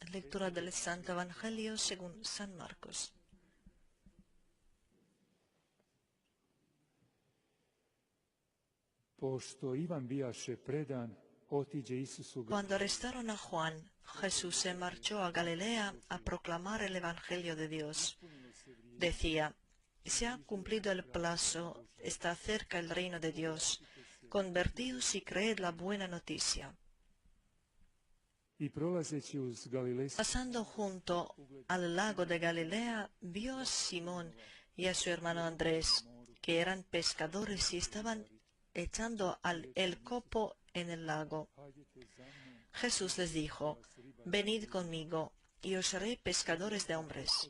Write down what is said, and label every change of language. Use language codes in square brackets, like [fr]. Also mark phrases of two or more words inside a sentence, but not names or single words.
[es] Lectura del Santo Evangelio según San Marcos. [hr] Pošto Ivan bijaše predan, otiđe Isusu. [es] Cuando arrestaron a Juan, Jesús se marchó a Galilea a proclamar el Evangelio de Dios. Decía: se ha cumplido el plazo, está cerca el reino de Dios. Convertíos y creed la buena noticia. [hr] I prolazeći uz Galilejsku. [es] Pasando junto al lago de Galilea, vio a Simón y a su hermano Andrés, que eran pescadores y estaban echando el copo en el lago. Jesús les dijo: venid conmigo, y os haré pescadores de hombres.